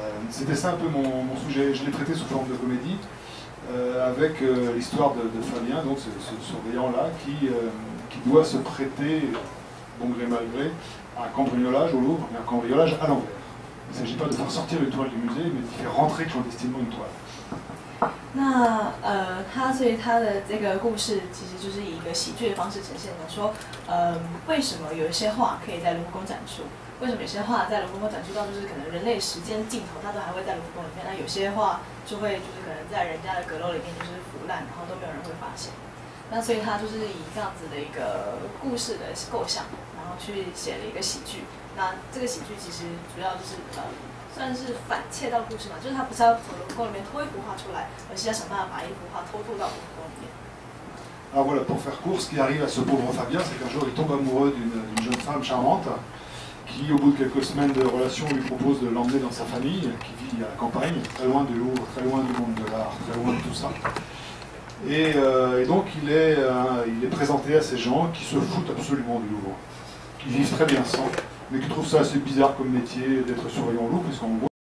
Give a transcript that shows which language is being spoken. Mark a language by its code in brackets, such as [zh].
[fr] C'était ça un peu mon sujet. Je l'ai traité sous forme de comédie, avec l'histoire de Fabien, donc ce surveillant-là, qui doit se prêter, bon gré mal gré, à un cambriolage au Louvre, mais un cambriolage à l'envers. Il ne s'agit pas de faire sortir une toile du musée, mais d'y faire rentrer clandestinement une toile. [zh] 那所以他的这个故事其实就是以一个喜剧的方式呈现的，说为什么有一些画可以在卢浮宫展出？为什么有些画在卢浮宫展出到就是可能人类时间尽头，它都还会在卢浮宫里面？那有些画就会就是可能在人家的阁楼里面就是腐烂，然后都没有人会发现。那所以他就是以这样子的一个故事的构想，然后去写了一个喜剧。那这个喜剧其实主要就是算是反窃盗故事嘛，就是他不是要从卢浮宫里面偷一幅画出来，而是要想办法把一幅画偷渡到卢浮宫里面。 [fr] Alors voilà, pour faire court, ce qui arrive à ce pauvre Fabien, c'est qu'un jour il tombe amoureux d'une jeune femme charmante qui, au bout de quelques semaines de relation, lui propose de l'emmener dans sa famille, qui vit à la campagne, très loin du Louvre, très loin du monde de l'art, très loin de tout ça. Et donc il est présenté à ces gens qui se foutent absolument du Louvre, qui vivent très bien sans, mais qui trouvent ça assez bizarre comme métier d'être surveillant au Louvre, puisqu'en gros,